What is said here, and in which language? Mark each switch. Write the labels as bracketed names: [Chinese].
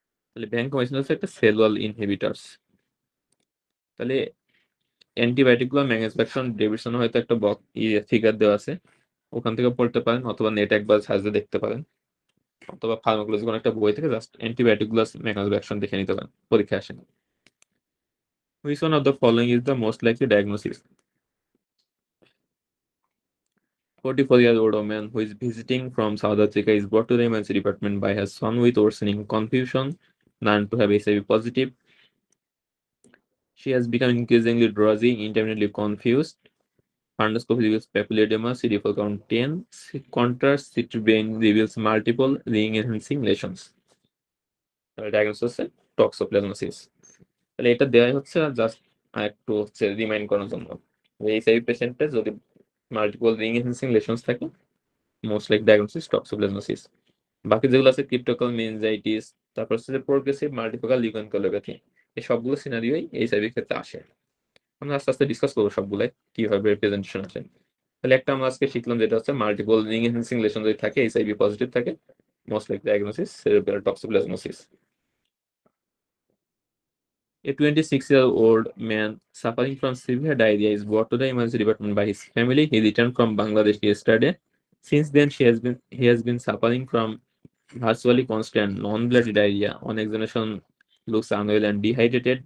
[Bangla] তাহলে ভ্যানকোমাইসিন হচ্ছে একটা সেল ওয়াল ইনহিবিটরস। তাহলে অ্যান্টিবায়োটিক গুলো ম্যানুফ্যাকচার ডেভিশন হয়তো একটা ফিগার দেওয়া আছে, ওখান থেকে পড়তে পারেন, অথবা নেট একবার সার্চে দেখতে পারেন, অথবা ফার্মাকোলজি কোনো একটা বই থেকে জাস্ট অ্যান্টিবায়োটিক গুলো মেকানিজম অ্যাকশন দেখে নিতে পারেন, পরীক্ষা আসেন। [English] Which one of the following is the most likely diagnosis? 44-year-old woman who is visiting from South Africa is brought to the emergency department by her son with worsening confusion, known to have HIV positive. She has become increasingly drowsy, intermittently confused. Fundoscopy reveals papilledema, CD4 count 10. Contrast CT brain reveals multiple ring-enhancing lesions. [Bangla] Diagnosis হচ্ছে toxoplasmosis. তাহলে এটা দেওয়াই হচ্ছে just একটু হচ্ছে remind করার জন্য, HIV পেশেন্টের যদি [English] multiple ring enhancing lesions [Bangla] থাকে, মোস্ট লাইক ডায়াগনোসিস টক্সোপ্লাজমোসিস। বাকি যেগুলো আছে ক্রিপ্টোকাল মেনিনজাইটিস, তারপর হচ্ছে প্রোগ্রেসিভ মাল্টিফোকাল লিউকোএনকেফালোপ্যাথি, এই সবগুলো সিনারিওই এইচআইভি ক্ষেত্রে আসে। আমরা আস্তে আস্তে ডিসকাস করবো সবগুলাই কিভাবে রিপ্রেজেন্টেশন আসে। তাহলে একটা আমরা আজকে শিখলাম যেটা হচ্ছে [English] multiple ring enhancing lesion [Bangla] যদি থাকে, এইচআইভি পজিটিভ থাকে, most like diagnosis cerebral toxoplasmosis. [English] A 26-year-old man suffering from severe diarrhea is brought to the emergency department by his family. He returned from Bangladesh yesterday. Since then, he has been suffering from virtually constant non-bloody diarrhea. On examination, looks unwell and dehydrated.